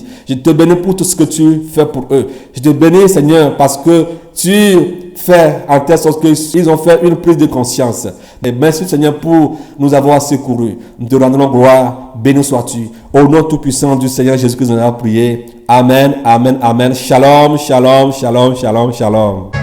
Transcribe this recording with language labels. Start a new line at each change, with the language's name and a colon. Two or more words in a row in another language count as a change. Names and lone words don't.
French: Je te bénis pour tout ce que tu fais pour eux. Je te bénis, Seigneur, parce que tu fais en telle sorte qu'ils ont fait une prise de conscience. Et merci, Seigneur, pour nous avoir secourus. Nous te rendons gloire. Béni sois-tu. Au nom tout-puissant du Seigneur Jésus-Christ, nous avons prié. Amen, amen, amen.
Hebrew: Shalom, shalom, shalom, shalom, shalom.